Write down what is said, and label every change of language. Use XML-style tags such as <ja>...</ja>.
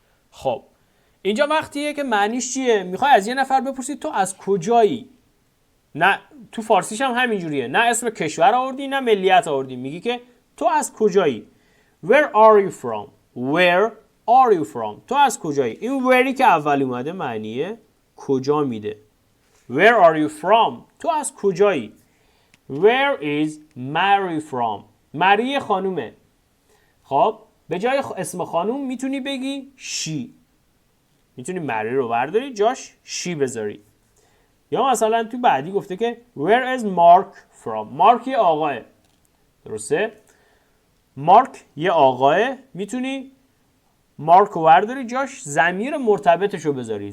<fa>خب اینجا وقتیه که معنیش چیه؟ میخوای از یه نفر بپرسید تو از کجایی؟ نه تو فارسیش هم همینجوریه، نه اسم کشور آوردی نه ملیت آوردی، میگی که تو از کجایی؟</fa> <en>Where are you from? Where are you from?</en> <fa>تو از کجایی؟ این whereی که اول اومده معنیه کجا میده.</fa> <en>Where are you from?</en> <fa>تو از کجایی؟</fa> <en>Where is Mary from?</en> <fa>مری خانومه. خب به جای اسم خانوم میتونی بگی she. میتونی مری رو برداری جاش she بذاری. یا مثلا تو بعدی گفته که</fa> <en>Where is Mark from?</en> <fa>مارک یه آقاه. درسته؟ مارک یه آقاه، میتونی مارک رو برداری جاش ضمیر مرتبطش رو بذاری.</fa>